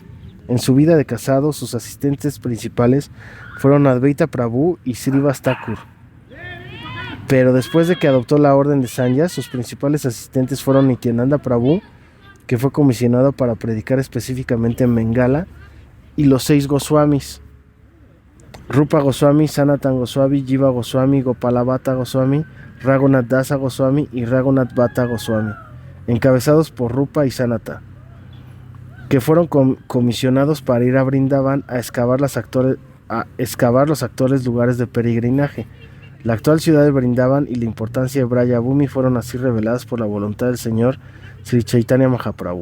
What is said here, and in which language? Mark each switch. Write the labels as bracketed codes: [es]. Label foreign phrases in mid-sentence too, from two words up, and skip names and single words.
[es] En su vida de casado, sus asistentes principales fueron Advaita Prabhu y Srivas Thakur. Pero después de que adoptó la orden de Sanyas, sus principales asistentes fueron Nityananda Prabhu, que fue comisionado para predicar específicamente en Bengala, y los 6 Goswamis: Rupa Goswami, Sanatan Goswami, Jiva Goswami, Gopalabhata Goswami, Raghunath Dasa Goswami y Raghunath Bhatta Goswami, encabezados por Rupa y Sanata, que fueron comisionados para ir a Brindavan a excavar los actuales lugares de peregrinaje. La actual ciudad de Brindavan y la importancia de Braya Bhumi fueron así reveladas por la voluntad del Señor Sri Chaitanya Mahaprabhu.